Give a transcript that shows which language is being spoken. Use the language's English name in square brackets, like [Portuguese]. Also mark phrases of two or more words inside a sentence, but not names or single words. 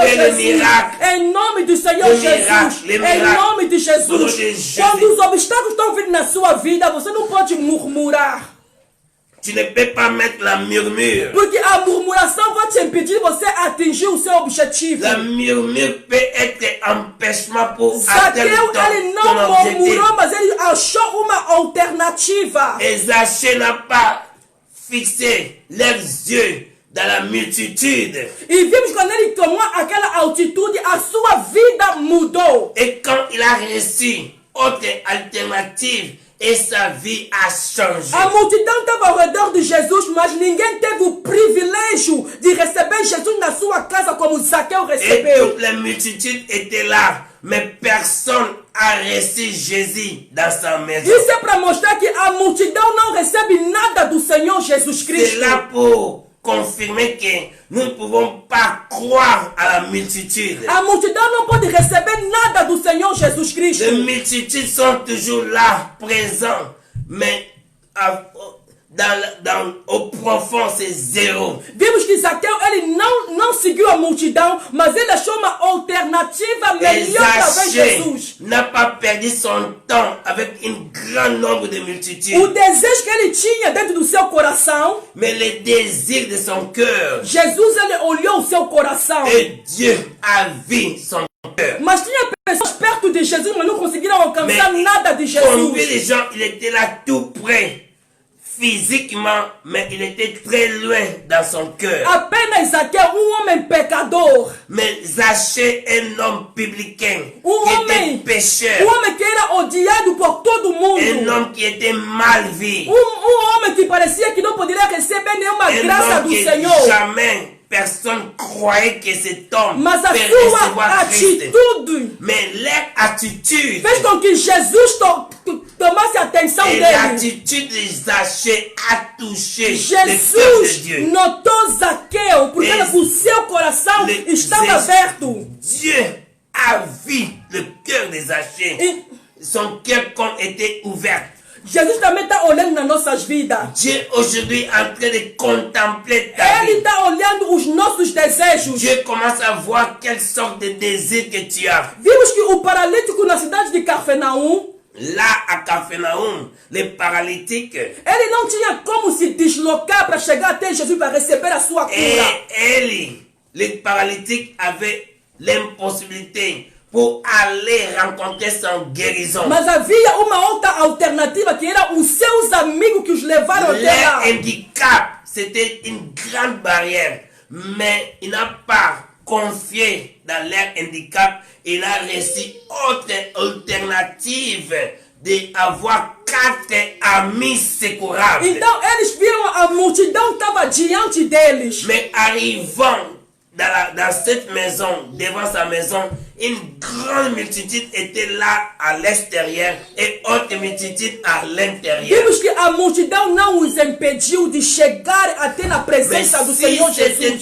[French] Et le Jesus. miracle. [Portuguese] Em nome do Senhor [French] Le Jesus. miracle, le [Portuguese] Em [French] miracle. [Portuguese] nome de [French] Au nom Jesus. de Jésus. [Portuguese] Quando os obstáculos estão vindo na sua vida, você não pode murmurar. [French] Tu ne peux pas mettre la murmure. [Portuguese] Porque a murmuração vai te impedir de você atingir o seu objetivo. [French] La murmure peut être empêchement pour atteindre [Portuguese] Zaqueu, ele [French] ton [Portuguese] não [French] objectif. [Portuguese] murmurou, mas ele achou uma alternativa. [French] Et Zachée n'a pas fixé leurs yeux dans la multitude. [Portuguese] E vimos quando ele tomou aquela altitude, a sua vida mudou. [French] Et quand il a reçu autre alternative, et sa vie a changé. [Portuguese] A multidão estava ao redor de Jesus, mas ninguém teve o privilégio de receber Jesus na sua casa como Zaqueu [French] Et [Portuguese] recebeu. [French] toute la multitude était là, mais personne a reçu Jésus dans sa maison. [Portuguese] Isso é para mostrar que a multidão não recebe nada do Senhor Jesus [French] C'est [Portuguese] Cristo. [French] là pour confirmer que nous ne pouvons pas croire à la multitude. [Portuguese] A multidão não pode receber nada do Senhor Jesus Cristo. [French] Les multitudes sont toujours là, présents, mais au profond, c'est zéro. [Portuguese] Vimos que Zaqueu ele não seguiu a multidão, mas ele achou uma alternativa [French] Et [Portuguese] melhor através de [French] Zachée [Portuguese] Jesus. [French] n'a pas perdu son temps avec un grand nombre de [Portuguese] O [French] multitudes, [Portuguese] desejo que ele tinha dentro do seu coração, [French] mais le désir de son cœur. [Portuguese] Jesus ele olhou o seu coração. [French] Et Dieu a vu son cœur. [Portuguese] Mas tinha pessoas perto de Jesus, mas não conseguiram alcançar [French] Mais [Portuguese] nada de [French] combien [Portuguese] Jesus. [French] de gens, il était là tout près, physiquement, mais il était très loin dans son cœur. [Portuguese] Apenas Zaqueu, homem pecador. [French] Mais Zachée, un homme publicain, qui [Portuguese] homem, [French] était pécheur, [Portuguese] homem que era odiado por todo mundo. [French] un homme qui était mal vu, [Portuguese] Homem que parecia que não poderia receber nenhuma graça [French] un homme [Portuguese] do [French] que [Portuguese] Senhor. [French] jamais personne croyait que cet homme [Portuguese] Mas a [French] peut [Portuguese] sua [French] recevoir Christ. [Portuguese] atitude [French] Mais leur attitude [Portuguese] fez com que Jesus tomasse a atenção [French] et [Portuguese] dele. [French] l'attitude de Zachée a touché le cœur de [Portuguese] Jesus [French] Dieu. [Portuguese] notou Zaqueu, porque o seu coração estava aberto. [French] Dieu a vu le cœur de Zachée. Son cœur était ouvert. [Portuguese] Jesus também está olhando nas nossas vidas. [French] Dieu aujourd'hui est en train de contempler ta [Portuguese] Ele [French] vie. [Portuguese] está olhando os nossos desejos. [French] Dieu commence à voir quelle sorte de désir que tu as. [Portuguese] Vimos que o paralítico na cidade de Cafarnaum, [French] Là, à Capharnaüm, les paralytiques, [Portuguese] ele não tinha como se deslocar para chegar até Jesus para receber a sua cura. [French] les paralytiques avaient l'impossibilité pour aller rencontrer son guérison. [Portuguese] Mas havia uma outra alternativa que era os seus amigos que os levaram até lá. [French] Leur handicap, c'était une grande barrière, mais il n'a pas confié dans leur handicap. Il a reçu autre alternative d'avoir 4 amis secourables. [Portuguese] Então eles viram a multidão estava diante deles. [French] Mais arrivant dans cette maison, devant sa maison, une grande multitude était là à l'extérieur et autre multitude à l'intérieur. [Portuguese] Vimos que a multidão não os impediu de chegar até na presença do Senhor Jesus.